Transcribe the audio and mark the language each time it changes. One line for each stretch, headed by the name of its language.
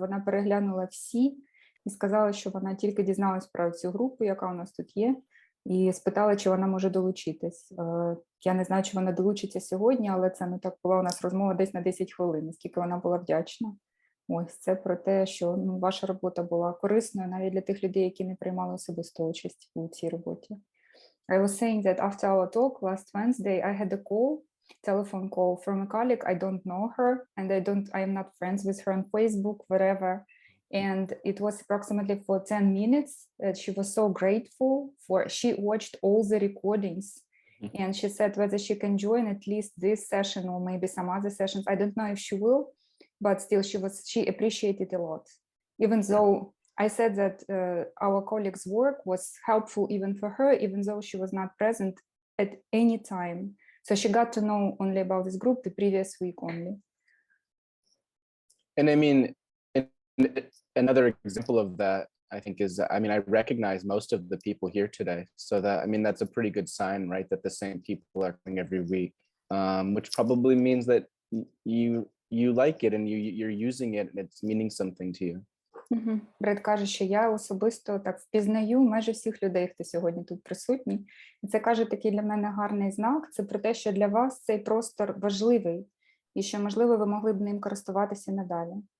Ukrainian: Вона переглянула всі і сказала, що вона тільки дізналась про цю групу, яка у нас тут є, і спитала, чи вона може долучитись. Я не знаю, чи вона долучиться сьогодні, але це не так була у нас розмова десь на 10 хвилин, наскільки вона була вдячна. Ось це про те, що ваша робота була корисною навіть для тих людей, які не приймали особисту участь у цій роботі.
English: I was saying that after our talk last Wednesday, I had a telephone call from a colleague. I don't know her, and I am not friends with her on Facebook, whatever. And it was approximately for 10 minutes that she was so grateful for. She watched all the recordings, and she said whether she can join at least this session or maybe some other sessions. I don't know if she will, but still she appreciated a lot. Even though I said that our colleague's work was helpful even for her, even though she was not present at any time. So she got to know only about this group the previous week only. And I mean, another example of that, I think, is, I mean, I recognize most of the people here today. So that, I mean, that's a pretty good sign, right? That the same people are coming every week, which probably means that you like it and you're using it and it's meaning something to you.
Ukrainian: Бред каже, що я особисто так впізнаю майже всіх людей, хто сьогодні тут присутній. І це, каже, такий для мене гарний знак. Це про те, що для вас цей простор важливий і що, можливо, ви могли б ним користуватися надалі.